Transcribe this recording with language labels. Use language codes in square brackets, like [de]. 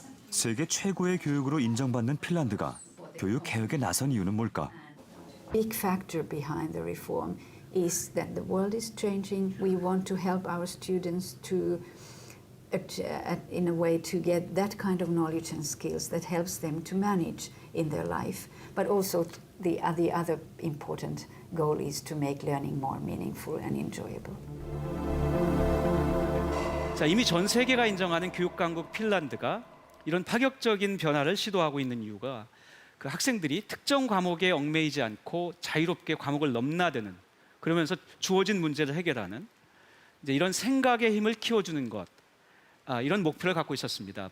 [ko] 세계 최고의 교육으로 인정받는 핀란드가 교육 개혁에 나선 이유는 뭘까? [en] Big factor behind the reform is that the world is changing. We want to help our students to in a way to get that kind of knowledge and skills that helps them to manage in their life. But also the other important goal is to make learning more meaningful and enjoyable. [ko] 자, 이미 전 세계가 인정하는 교육 강국 핀란드가 이런 파격적인 변화를 시도하고 있는 이유가 그 학생들이 특정 과목에 얽매이지 않고 자유롭게 과목을 넘나드는, 그러면서 주어진 문제를 해결하는 이제 이런 생각의 힘을 키워주는 것, 이런 목표를 갖고 있었습니다.